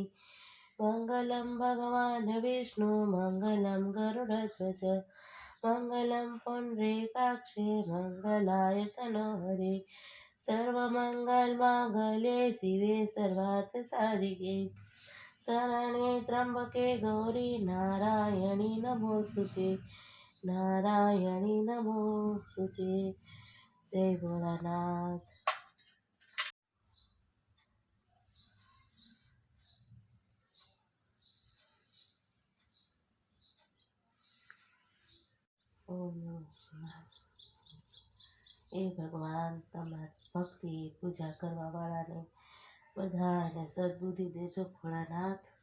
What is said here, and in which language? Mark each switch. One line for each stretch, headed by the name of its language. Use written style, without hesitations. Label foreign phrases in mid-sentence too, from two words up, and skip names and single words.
Sanskrit: मङ्गलं भगवान् विष्णु मङ्गलं गरुडध्वज मङ्गलं पुण्डरीकाक्षे मङ्गलाय तनोहरे सर्वमङ्गलमाङ्गल्ये शिवे सर्वार्थसाधिके शरण्ये त्र्यम्बके गौरी नारायणी नमोस्तुते नारायणी नमोस्तुते.
Hindi: जय भोलानाथ.
Sanskrit: ओम नमः शिवाय.
Gujarati: એ ભગવાન તમારી ભક્તિ પૂજા કરવાવાળાને બધાને સદબુદ્ધિ દેજો ભોળાનાથ.